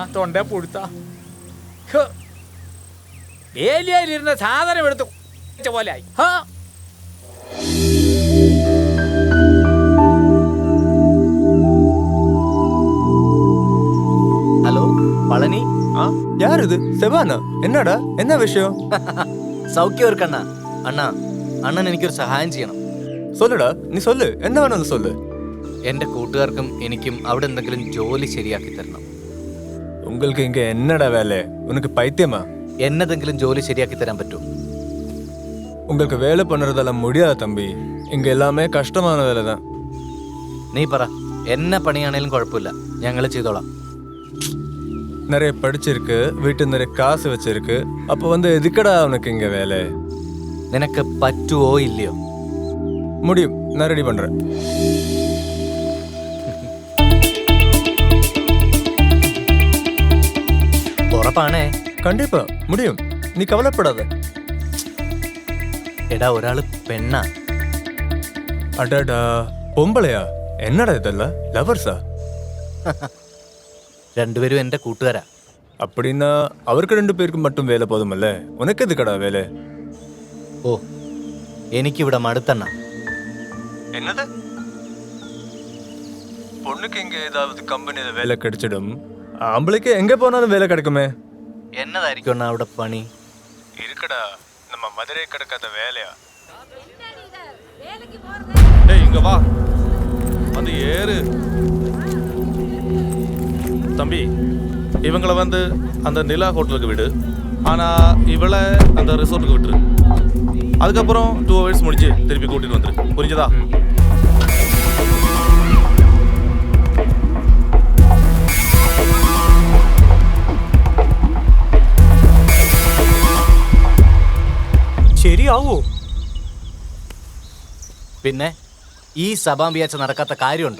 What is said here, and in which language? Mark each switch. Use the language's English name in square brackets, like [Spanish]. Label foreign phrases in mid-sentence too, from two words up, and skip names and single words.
[Malayalam] തൊണ്ട പുഴുത്ത വേലിയായിരുന്ന സാധനം എടുത്ത് പോലെ ആയി. ഹലോ പളനി. [Tamil] யாரு செவானா? என்னடா, என்ன விஷயம்? [Malayalam] സൗഖ്യം ഒരു കണ്ണ. അണ്ണൻ എനിക്കൊരു സഹായം ചെയ്യണം. [Tamil] சொல்லுடா, நீ சொல்லு, என்ன வேணும் சொல்லு. [Malayalam] എന്റെ കൂട്ടുകാർക്കും എനിക്കും അവിടെ എന്തെങ്കിലും ജോലി ശരിയാക്കി തരണം. [Tamil] உங்களுக்கு இங்க என்னடா வேலை? உனக்கு பைத்தியமா? [Malayalam] എന്നതെങ്കിലും ജോലി ശരിയാക്കി തരാൻ പറ്റുമോ? [Tamil] உங்களுக்கு வேலை பண்றதெல்லாம் முடியாது தம்பி. இங்க எல்லாமே கஷ்டமான வேலை தான். [Malayalam] നീ പറ, എന്നെ പണിയാണേലും കുഴപ്പമില്ല, ഞങ്ങൾ ചെയ്തോളാം. [Tamil] நிறைய படிச்சிருக்கு, வீட்டு நிறைய காசு வச்சிருக்கு, அப்போ வந்து எதுக்கடா உனக்கு இங்க வேலை? [Malayalam] നിനക്ക് പറ്റുവോ ഇല്ലയോ? [Tamil] முடியும், நான் ரெடி பண்றேன். [Malayalam] ഉറപ്പാണേ? [Tamil] கண்டிப்பா முடியும், நீ கவலைப்படாத. [Malayalam] എടാ, ഒരാള് പെണ്ണാ. [Tamil] அடடா, பொம்பளையா? என்னடா இதெல்லாம், லவர்ஸா? [Malayalam] രണ്ടുപേരും എന്റെ കൂട്ടുകാരാ. [Tamil] அப்படின்னா அவருக்கு 2 பேருக்கு மட்டும் வேலை போதுமல்ல, உனக்கு எதுக்கடா வேலை? [Malayalam] ഓ, എനിക്കിവിടെ മടുത്തണ്ണ. [Tamil] என்னது? பொண்ணுக்கு இங்க ஏதாவது கம்பெனில வேலை கிடைச்சிடும், ஆம்பளைக்கு எங்க போனாலும் வேலை கிடைக்குமே. [Malayalam] എന്നതായിരിക്കും അണ്ണാ അവിടെ പണി? [Tamil] இருக்குடா, நம்ம மதுரை கிடக்காத வேலையா? டேய் இங்க வா, வந்து ஏறு தம்பி. இவங்கள வந்து அந்த நிலா ஹோட்டலுக்கு விடு. ஆனால் இவளை அந்த ரிசார்ட்டுக்கு விட்டுரு. அதுக்கப்புறம் 2 hours முடிச்சு திருப்பி கூட்டிட்டு வந்துரு. புரிஞ்சதா? [Malayalam] ശരിയാവോ? പിന്നെ ഈ സഭാമ്പിയാച്ച നടക്കാത്ത കാര്യമുണ്ടോ?